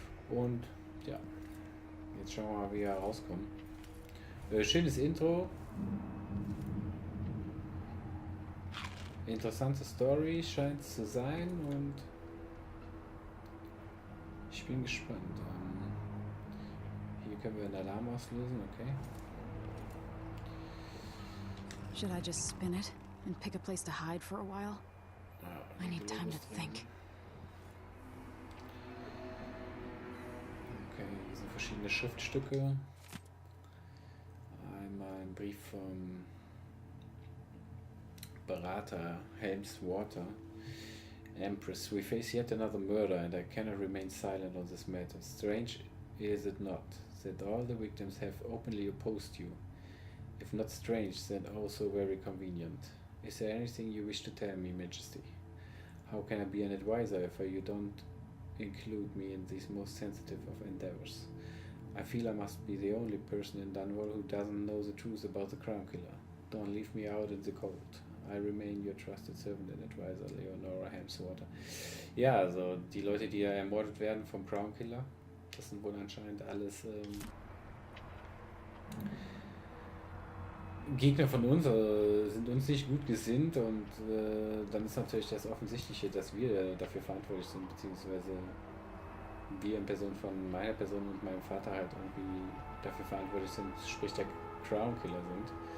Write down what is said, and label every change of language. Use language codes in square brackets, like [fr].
[de] Und ja, jetzt schauen wir mal, wie wir rauskommen. Schönes Intro. Interessante Story scheint es zu sein und ich bin gespannt. Hier können wir einen Alarm auslösen, okay. [en] Should I just spin it and pick a place to hide for a while? I need time to think. [de] Okay, hier sind verschiedene Schriftstücke. Einmal ein Brief vom Berater Helmswater. [en] Empress, we face yet another murder and I cannot remain silent on this matter. Strange is it not that all the victims have openly opposed you? If not strange, then also very convenient. Is there anything you wish to tell me, Majesty? How can I be an advisor if you don't include me in these most sensitive of endeavors? I feel I must be the only person in Dunwall who doesn't know the truth about the Crown Killer. Don't leave me out in the cold. I remain your trusted servant and advisor, Leonora Helmswater. [de] Ja, also die Leute, die ja ermordet werden vom Crown Killer, das sind wohl anscheinend alles Gegner von uns, sind uns nicht gut gesinnt und dann ist natürlich das Offensichtliche, dass wir dafür verantwortlich sind, beziehungsweise wir in Person von meiner Person und meinem Vater halt irgendwie dafür verantwortlich sind, sprich der Crown Killer sind.